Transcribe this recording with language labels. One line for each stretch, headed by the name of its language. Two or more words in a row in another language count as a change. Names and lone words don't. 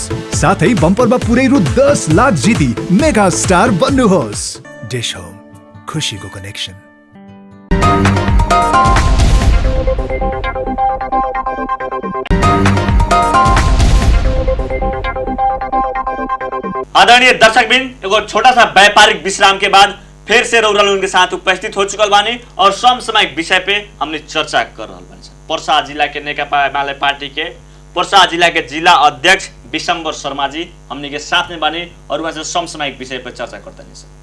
Nepali: साथै बम्परमा पुरै रु 10 लाख जिती
English: mega star
Nepali: बन्नुहोस्। डिश होम, खुशीको कनेक्सन।
Bhojpuri: आदरणीय दर्शकबिन, एगो छोटा सा व्यापारिक विश्राम के बाद फिर से रौनक उनके साथ उपस्थित हो चुकल बानी और समसामयिक विषय पे हमने चर्चा कर रहल बानी। पर्सा जिला के नेकपा एमाले पार्टी के पर्सा जिला के जिला अध्यक्ष विशंबर शर्मा जी हमने के साथ में बानी और वहां से समसामयिक विषय पर चर्चा करते नहीं सर।